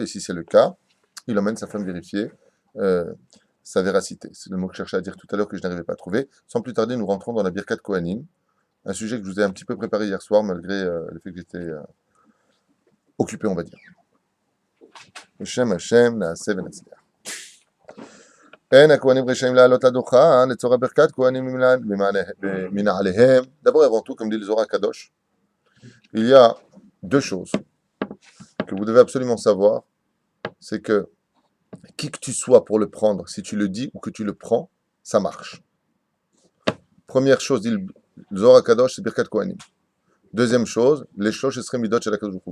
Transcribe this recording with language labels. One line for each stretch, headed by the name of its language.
French: Et si c'est le cas, il emmène sa femme vérifier sa véracité. C'est le mot que je cherchais à dire tout à l'heure que je n'arrivais pas à trouver. Sans plus tarder, nous rentrons dans la Birkat Kohanim. Un sujet que je vous ai un petit peu préparé hier soir, malgré le fait que j'étais occupé, on va dire.
Hebrew: Hashem, Hashem, Naaseh v'Natzliach. En הכהנים רשאים לעלות לדוכן לצורך ברכת כהנים מנעליהם.
French: D'abord et avant tout, comme dit le Zohar Kadosh, il y a 2 choses que vous devez absolument savoir. C'est que qui que tu sois pour le prendre, si tu le dis ou que tu le prends, ça marche. Première chose, dit le Zohar Kadosh, c'est Birkat Kohanim. Deuxième chose, les
Hebrew: shosh esrei midot shel HaKadosh Baruch Hu.